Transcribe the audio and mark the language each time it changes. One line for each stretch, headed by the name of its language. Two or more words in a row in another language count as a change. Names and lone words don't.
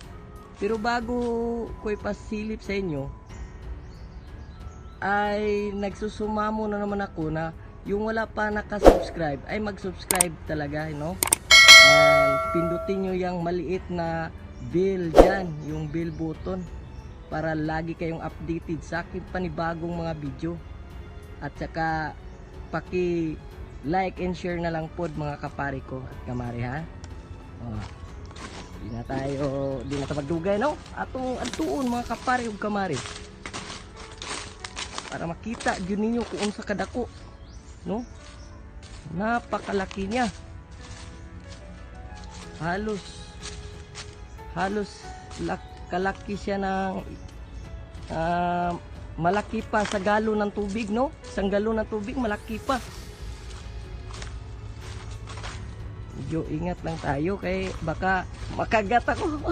Filipino: Pero bago ko ipasilip sa inyo ay nagsusumamo na naman ako na yung wala pa nakasubscribe ay mag-subscribe talaga, no? And pindutin nyo yung maliit na bell dyan, yung
English: bell button,
Filipino: para lagi kayong updated sa aking panibagong mga video. At saka paki
English: like and share
Filipino: na lang po mga kapari ko at kamari, ha.
Cebuano: Di na tayo magdugay, no? Atong antuon mga kapari ug kamari para makita gyud ninyo kung unsa kadako, no?
Filipino: Napakalaki niya. Halos kalaki siya ng malaki pa sa galon ng tubig, no? Isang galon ng tubig malaki pa. Medyo ingat lang tayo kay baka makagat ako.